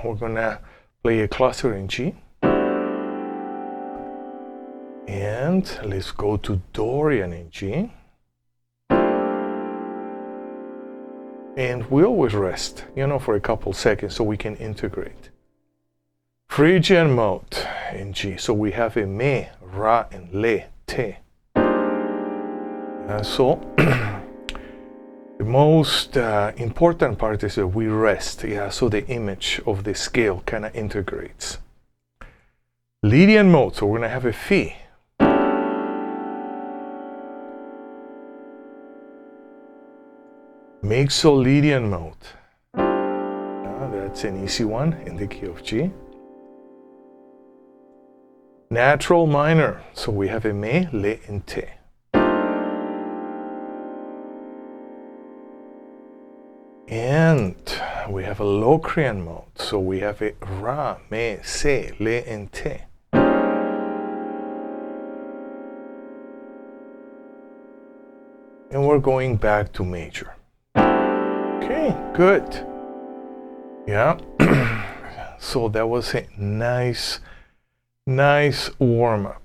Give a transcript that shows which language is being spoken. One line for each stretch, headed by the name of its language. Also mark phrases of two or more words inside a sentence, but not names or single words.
English: We're gonna play a cluster in G. And let's go to Dorian in G. And we always rest, for a couple seconds so we can integrate. Phrygian mode in G. So we have a me, ra, and le, te. So the most important part is that we rest. Yeah, so the image of the scale kind of integrates. Lydian mode. So we're going to have a fi. Mixolydian mode. That's an easy one in the key of G. Natural minor. So we have a me, le, and te. And we have a Locrian mode. So we have a ra, me, se, le, and te. And we're going back to major. Okay, good. Yeah. So that was a nice warm-up.